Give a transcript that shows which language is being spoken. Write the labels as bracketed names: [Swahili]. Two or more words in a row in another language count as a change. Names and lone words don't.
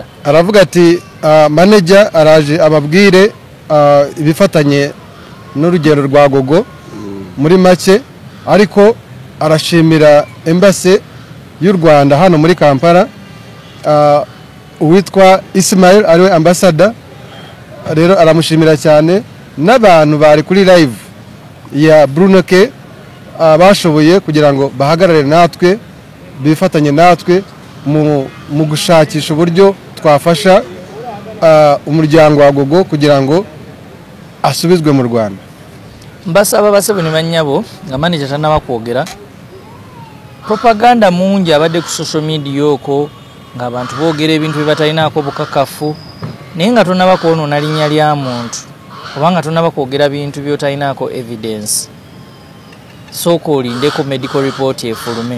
[Kinyarwanda] Aravuga ati manager araje ababwire ibifatanye n'urugendo rwa Gogo muri make ariko arashimira embassy y'u Rwanda hano muri Kampala uwitwa Ismail ariwe ambassador rero aramushimira cyane n'abantu bari kuri live ya Bruno ke bashoboye kugira ngo bahagarare natwe bifatanye natwe mu gushakisha uburyo twafasha umuryango wa Gogo kugira ngo asubizwe mu Rwanda. [Ganda] Mbasaba basebo ne banyabo nga manager tanaba kwogera propaganda mungi abadde ku [English] social media [Ganda] oko nga abantu boogera ebintu bibatalinaako bukakafu naye nga tonaba kwonoona linnya lya muntu kubanga tonaba kwogera bintu byotalinaako evidence sooka olindeko [English] medical report [Ganda] efulume